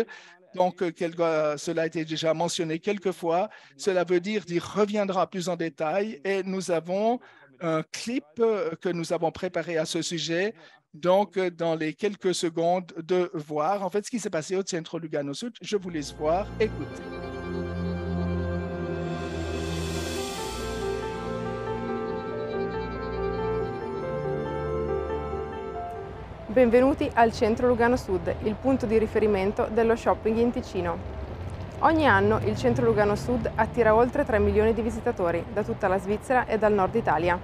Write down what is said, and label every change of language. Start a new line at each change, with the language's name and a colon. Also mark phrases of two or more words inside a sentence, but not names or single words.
French: Donc, cela a été déjà mentionné quelques fois. Cela veut dire qu'il reviendra plus en détail et nous avons un clip que nous avons préparé à ce sujet. Donc, dans les quelques secondes de voir, en fait, ce qui s'est passé au Centro Lugano Sud. Je vous laisse voir, écoutez.
Italian: Benvenuti al Centro Lugano Sud, il punto di riferimento dello shopping in Ticino. Ogni anno il Centro Lugano Sud attira oltre 3 milioni di visitatori da tutta la Svizzera e dal nord Italia.